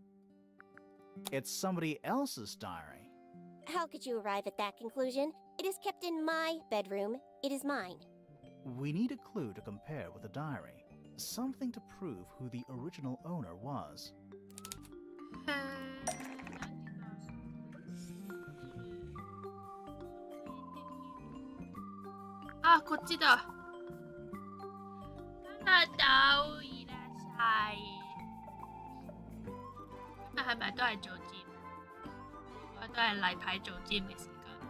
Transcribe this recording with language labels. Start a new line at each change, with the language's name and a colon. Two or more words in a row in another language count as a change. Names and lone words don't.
English: It's somebody else's diary. How could you arrive at that conclusion? It is kept in my bedroom. It is mine. We need a clue to compare with the diary. Something to prove who the original owner was.
Japanese: あ、こっちだ。
Cantonese: 大島いらっしゃい。今係咪都係做 gym？我都係例牌做 gym 嘅時間。